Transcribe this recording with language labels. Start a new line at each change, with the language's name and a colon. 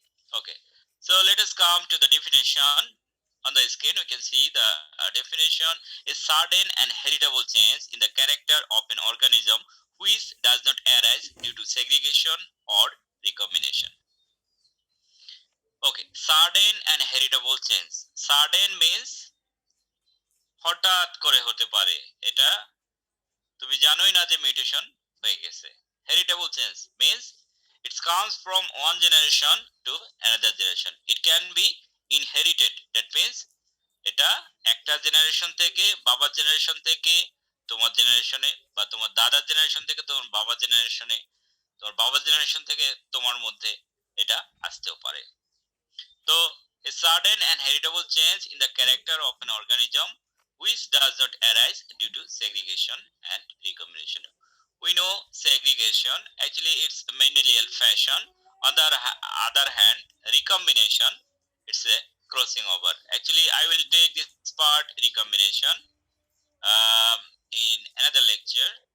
English: Okay, so let us come to the definition. On the screen we can see the definition is sudden and heritable change in the character of an organism which does not arise due to segregation or recombination. Okay, sudden and heritable change. Sudden means
Bangla: হঠাৎ করে হতে পারে এটা তুমি জানোই না যে mutation হয়ে গেছে
English: Heritable change means it comes from one generation to another generation. It can be inherited. That means
Bangla: এটা একটা জেনারেশন থেকে বাবার জেনারেশন থেকে তোমার জেনারেশনে বা তোমার দাদার জেনারেশন থেকে তোমার বাবার জেনারেশনে তোমার বাবার জেনারেশন থেকে তোমার মধ্যে এটা আসতেও পারে তো
English: a sudden and heritable change in the character of an organism which does not arise due to segregation and recombination. We know segregation actually it's Mendelian fashion. On the other hand recombination it's a crossing over. Actually I will take this part recombination in another lecture.